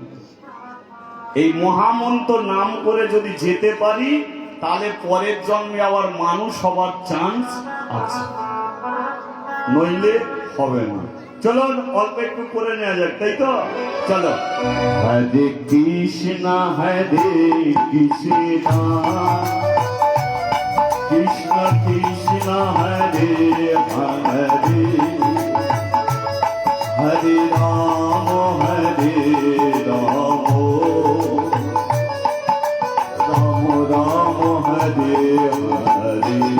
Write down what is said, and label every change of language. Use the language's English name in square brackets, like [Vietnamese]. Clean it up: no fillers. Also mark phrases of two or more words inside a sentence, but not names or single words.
[Bangla] এই মহামন্ত্র নাম করে যদি যেতে পারি, তাহলে পরের জন্মে আবার মানুষ হবার চান্স আছে, নইলে হবে না। চলো অল্প একটু করে নেওয়া যাক, তাই তো? চলো। হরে কৃষ্ণ কৃষ্ণ কৃষ্ণ হরে হরে, হরে রাম রাম রাম হরে হরে।